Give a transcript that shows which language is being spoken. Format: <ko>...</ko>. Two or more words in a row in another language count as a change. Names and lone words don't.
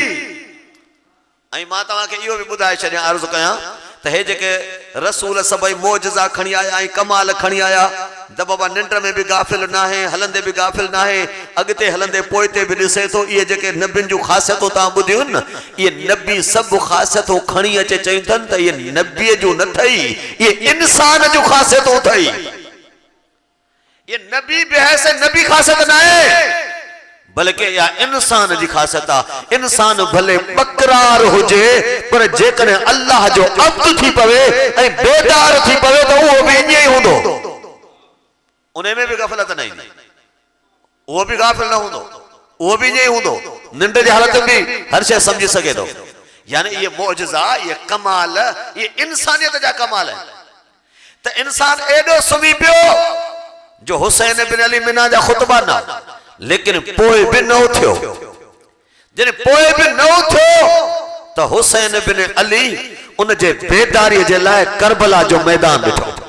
<sd>ऐं मां तव्हांखे इहो बि ॿुधाए छॾियां, अर्ज़ु कयां त हे जेके रसूल सभई मोजज़ा खणी आया ऐं कमाल खणी आया, त बाबा निंड में बि गाफ़िल न आहे, हलंदे बि गाफ़िल न आहे, अॻिते हलंदे पोइते बि ॾिसे थो। इहे जेके नबियुनि जूं ख़ासियतूं तव्हां ॿुधियूं न, इहे नबी सभु ख़ासियतूं खणी अचे चयूं अथनि त इहे नबीअ जूं न ठही, इहे इंसान जूं ख़ासियतूं ठही।</sd> <ur>یہ نبی بحث نبی خاصیت نا ہے، بلکہ</ur> <sd>या इंसान जी खासियत आहे। इंसान भले बकरार हुजे, पर जेकॾहिं अल्लाह जो अब्द थी पवे ऐं बेदार थी पवे त उहो बि ईअं ई हूंदो, उन में बि गफ़लत न ईंदी, उहो बि गाफ़िल न हूंदो, उहो बि ईअं ई हूंदो, निंड जी हालत में बि हर शइ सम्झी सघे थो।</sd> <ur>یعنی یہ معجزہ، یہ کمال، یہ انسانیت جا کمال ہے.</ur> <sd>त इंसान एॾो सुम्ही पियो जो हुसैन बिन अली मिना जा खुतबा न, लेकिन पोइ बि न उथियो। जॾहिं पोइ बि न उथियो त हुसैन बिन अली उन जे बेदारीअ जे लाइ करबला जो मैदान ॾिठो।</sd>